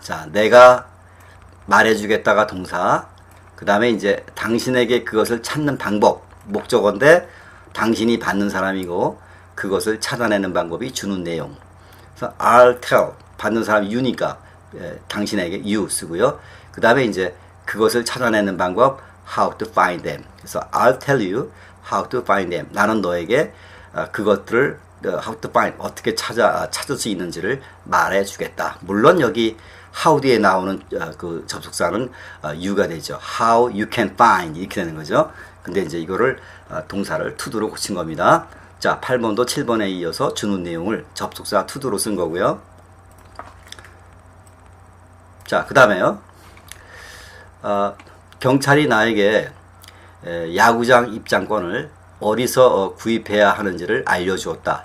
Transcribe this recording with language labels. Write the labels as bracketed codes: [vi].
[ko] 자, 내가 말해주겠다가 동사, 그 다음에 이제 당신에게 그것을 찾는 방법, 목적어인데 당신이 받는 사람이고 그것을 찾아내는 방법이 주는 내용. 그래서 [en] I'll tell, [ko] 받는 사람이 you니까 당신에게 you 쓰고요. 그 다음에 이제 그것을 찾아내는 방법, [en] how to find them. [ko] 그래서 [en] I'll tell you how to find them. [ko] 나는 너에게 그것들을 [en] how to find [ko] 어떻게 찾을 수 있는지를 말해주겠다. 물론 여기 how 뒤에 나오는 그 접속사는 you가 되죠. [en] How you can find [ko] 이렇게 되는 거죠. 근데 이제 이거를 동사를 to도로 고친 겁니다. 자, 8번도 7번에 이어서 주는 내용을 접속사 to도로 쓴 거고요. 자, 그 다음에요. 경찰이 나에게 야구장 입장권을 어디서 구입해야 하는지를 알려주었다.